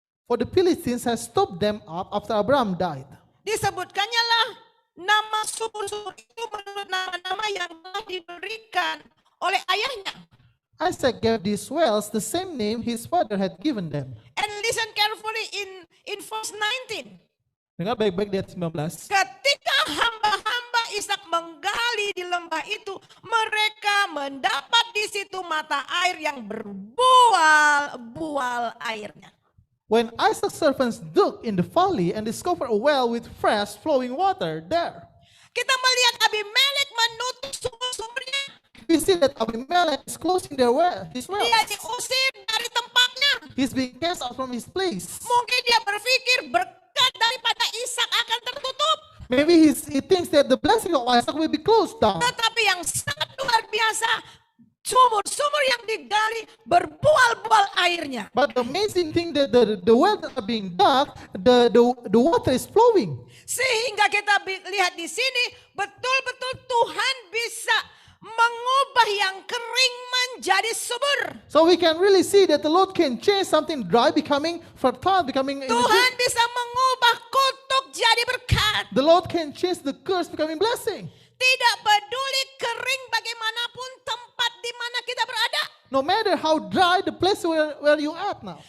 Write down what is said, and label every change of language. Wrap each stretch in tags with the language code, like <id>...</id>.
<en>For the Philistines had stopped them up after Abraham died.</en> <id>Disebutkannya lah nama sumur-sumur itu menurut nama-nama yang telah diberikan oleh ayahnya.</id> <en>Isaac gave these wells the same name his father had given them. And listen carefully in verse 19.</en> <id>Dengar baik-baik di ayat 19. Ketika hamba-hamba Ishak menggali di lembah itu, mereka mendapat di situ mata air yang berbual-bual airnya.</id> <en>When Isaac's servants dug in the valley and discovered a well with fresh flowing water there.</en> <id>Kita melihat Abimelek menutup sumur-sumurnya.</id> <en>We see that Abimelech is closing their well, his well.</en> <id>Dia diusir dari tempatnya.</id> <en>He's being cast out from his place.</en> <id>Mungkin dia berpikir berkat daripada Ishak akan tertutup.</id> <en>Maybe he thinks that the blessing of Isaac will be closed down.</en> <id>Tetapi yang sangat luar biasa, sumur-sumur yang digali berbual-bual airnya.</id> <en>But the amazing thing that the well that are being dug, the water is flowing.</en> <id>Sehingga kita lihat di sini betul-betul Tuhan bisa mengubah yang kering menjadi subur.</id> <en>So we can really see that the Lord can change something dry becoming fertile, becoming.</en> <id>Tuhan bisa mengubah kutuk jadi berkat.</id> <en>The Lord can change the curse becoming blessing.</en> <id>Tidak peduli kering bagaimanapun tempat di mana kita berada.</id> <en>No matter how dry the place where you at now.</en>